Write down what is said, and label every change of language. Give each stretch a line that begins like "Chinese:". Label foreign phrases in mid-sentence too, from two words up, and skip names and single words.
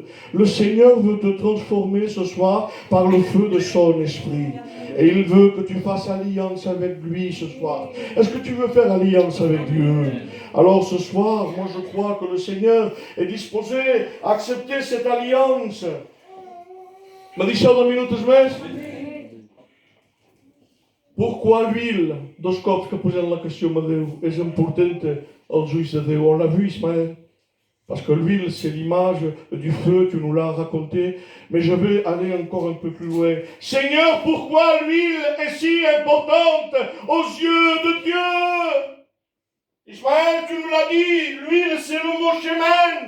French: Le Seigneur veut te transformer ce soir par le feu de son esprit. Et il veut que tu fasses alliance avec lui ce soir. Est-ce que tu veux faire alliance avec Dieu? Alors ce soir, moi je crois que le Seigneur est disposé à accepter cette alliance.
Catalan: Me deixeu 2 minutos més?
French: Pourquoi l'huile?
Catalan: 2 cops que posem la qüestió a Déu és important als ulls de Déu.
French: On l'a vu, Ismael. Parce que l'huile, c'est l'image du feu, tu nous l'as raconté. Mais je vais aller encore un peu plus loin. Seigneur, pourquoi l'huile est si importante aux yeux de Dieu? Ismaël, tu nous l'as dit, l'huile, c'est le mot Shemen.